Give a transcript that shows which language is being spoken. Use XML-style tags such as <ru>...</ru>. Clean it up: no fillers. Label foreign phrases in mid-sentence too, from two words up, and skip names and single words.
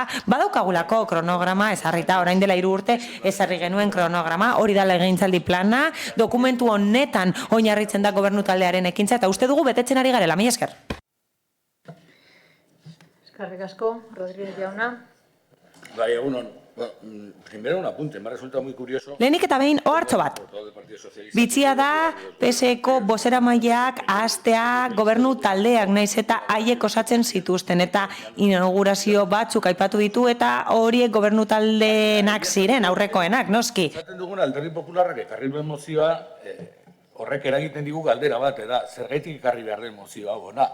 <eu>Badaukagulako kronograma ezarrita, orain dela 3 urte ezarri genuen kronograma, hori da legegintzaldi plana, dokumentu honetan oinarritzen da gobernu taldearen ekintza eta uste dugu betetzen ari garela. Mila esker. Eskerrik asko, Rodríguez jauna. Bai, egunon.</eu> <es>Primero un apunte, me ha resultado muy curioso.</es> <eu>Lehenik eta behin ohartxo bat. Bitxia da PSeko bozeramaileak ahaztea gobernu taldeak naiz eta haiek osatzen zituzten eta inaugurazio batzuk aipatu ditu eta horiek gobernu taldeenak ziren, aurrekoenak, noski. Esaten duguna Alderdi Popularrak ekarri duen mozioa, horrek eragiten digu galdera bat, da zergaitik ekarri behar den mozioa hona.</eu>